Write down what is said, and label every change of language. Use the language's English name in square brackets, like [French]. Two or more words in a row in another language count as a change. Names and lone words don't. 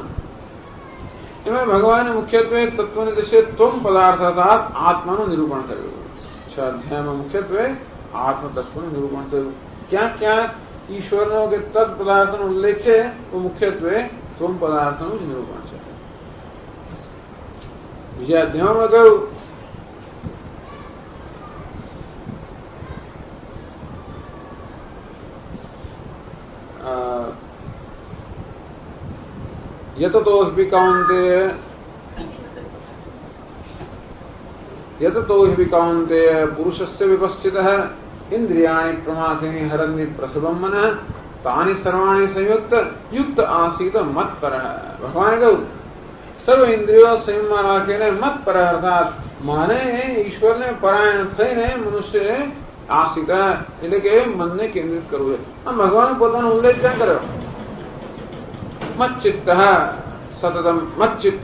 [Gujarati] એમાં ભગવાને મુખ્યત્વે તત્વની દ્રષ્ટિએ ત્વમ પદાર્થ અર્થાત આત્માનું નિરૂપણ કર્યું. 6 અધ્યાયમાં મુખ્યત્વે આત્મ તત્વનું નિરૂપણ કર્યું. ક્યાંક ક્યાંક ઈશ્વરનો કે તત્ પદાર્થનો ઉલ્લેખ છે તો મુખ્યત્વે ત્વમ પદાર્થનું જ નિરૂપણ છે. બીજા અધ્યાયમાં કહ્યું [Sanskrit] यततो हि कौन्तेय पुरुषस्य विपश्चितः इंद्रियाणि प्रमाथिनि हरन्ति प्रसवं मनः तानि सर्वाणि संयुक्त युक्त आसीत मत्परः. [Gujarati] भगवान કહ્યું સર્વ ઇન્દ્રિયો સંયમમાં રાખીને મત્પર અર્થાત માને ઈશ્વરને પરાયણ થઈને મનુષ્ય આસિત એટલે કે મનને કેન્દ્રિત કરવું છે. આ ભગવાને પોતાનો ઉલ્લેખ ક્યાં કર્યો? [Sanskrit] મચ્ચિત્ત સતતમ મચ્ચિત્ત.